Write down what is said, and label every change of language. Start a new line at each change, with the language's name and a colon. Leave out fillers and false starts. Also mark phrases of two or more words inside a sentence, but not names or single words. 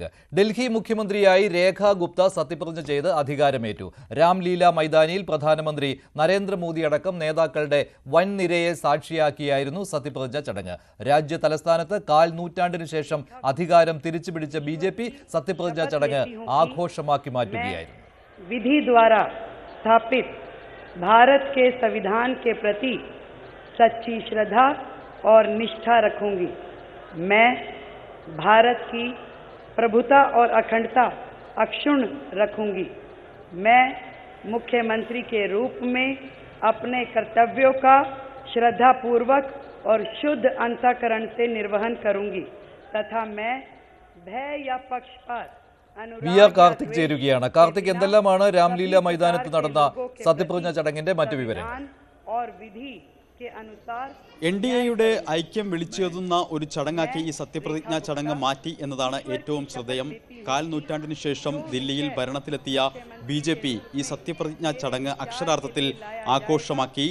Malayalam: ഡൽഹി മുഖ്യമന്ത്രിയായി രേഖാ ഗുപ്ത സത്യപ്രതിജ്ഞ ചെയ്ത് അധികാരമേറ്റു. രാംലീല മൈതാനിയിൽ പ്രധാനമന്ത്രി നരേന്ദ്രമോദി അടക്കം നേതാക്കളുടെ വൻ നിരയെ സാക്ഷിയാക്കിയായിരുന്നു സത്യപ്രതിജ്ഞ ചടങ്ങ്. രാജ്യ തലസ്ഥാനത്ത് കാൽ നൂറ്റാണ്ടിനു ശേഷം അധികാരം തിരിച്ചുപിടിച്ച BJP സത്യപ്രതിജ്ഞ ചടങ്ങ് ആഘോഷമാക്കി മാറ്റുകയായിരുന്നു.
Hindi: विधि द्वारा स्थापित भारत के संविधान के प्रति सच्ची श्रद्धा और निष्ठा रखूंगी। मैं भारत की प्रभुता और अखंडता अक्षुण्ण रखूंगी। मैं मुख्यमंत्री के रूप में अपने कर्तव्यों का श्रद्धापूर्वक और शुद्ध अंतःकरण से निर्वहन करूंगी तथा मैं भय या पक्षपात
Malayalam: VR കാർത്തിക് ചേരുകയാണ്. കാർത്തിക്, എന്തെല്ലാമാണ് രാംലീല മൈതാനത്ത് നടന്ന സത്യപ്രതിജ്ഞ ചടങ്ങിന്റെ മറ്റു വിവരങ്ങൾ? NDAയുടെ ഐക്യം വിളിച്ചെഴുതുന്ന ഒരു ചടങ്ങാക്കി ഈ സത്യപ്രതിജ്ഞാ ചടങ്ങ് മാറ്റി എന്നതാണ് ഏറ്റവും ശ്രദ്ധേയം. കാൽ നൂറ്റാണ്ടിനു ശേഷം ദില്ലിയിൽ ഭരണത്തിലെത്തിയ BJP ഈ സത്യപ്രതിജ്ഞാ ചടങ്ങ് അക്ഷരാർത്ഥത്തിൽ ആഘോഷമാക്കി.